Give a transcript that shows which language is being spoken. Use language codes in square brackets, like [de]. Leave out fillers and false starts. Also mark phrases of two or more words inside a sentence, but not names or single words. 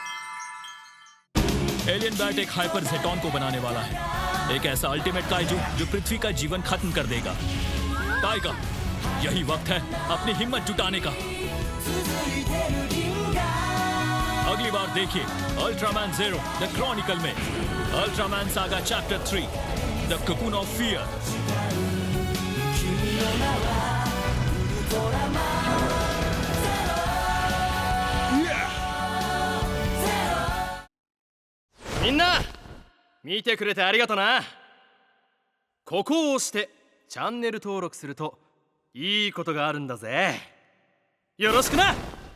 [hi] एलियन बैट एक हाइपर जेटॉन को बनाने वाला है, एक ऐसा अल्टीमेट काइजू जो पृथ्वी का जीवन खत्म कर देगा। टाइगर, यही वक्त है अपनी हिम्मत जुटाने का। अगली बार देखिए अल्ट्रामैन ज़ीरो द क्रॉनिकल में अल्ट्रामैन सागा चैप्टर 3 द कोकून ऑफ फियर। [ja] みんな見てくれてありがとな。ここを押してチャンネル登録するといいことがあるんだぜ。よろしくな。